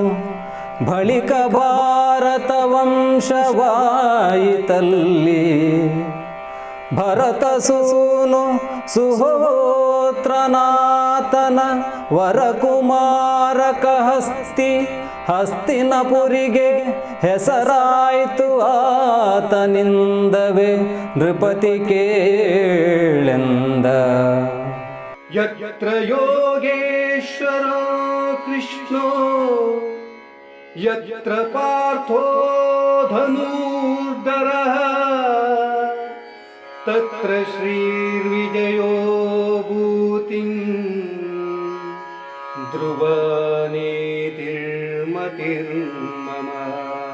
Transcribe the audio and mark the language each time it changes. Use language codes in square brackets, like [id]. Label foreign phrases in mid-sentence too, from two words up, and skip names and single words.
[kn] ಬಳಿಕ ಭಾರತ ವಂಶವಾಯಿತಲ್ಲಿ, ಭರತ ಸೂನು ಸುಹೋತ್ರನಾಥನ ವರಕುಮಾರಕ ಹಸ್ತಿ. ಹಸ್ತಿನಪುರಿಗೆ ಹೆಸರಾಯಿತು ಆತನಿಂದವೇ, ನೃಪತಿ ಕೇಳೆಂದ. [sa] ಯತ್ರ ಯೋಗೇಶ್ವರ ಕೃಷ್ಣೋ ಯತ್ರ ಪಾರ್ಥೋ ಧನುರ್ಧರಃ, ತತ್ರ ಶ್ರೀರ್ವಿಜಯೋ ಭೂತಿಂ ಧ್ರುವ ನೀತಿರ್ಮತಿರ್ಮಮ.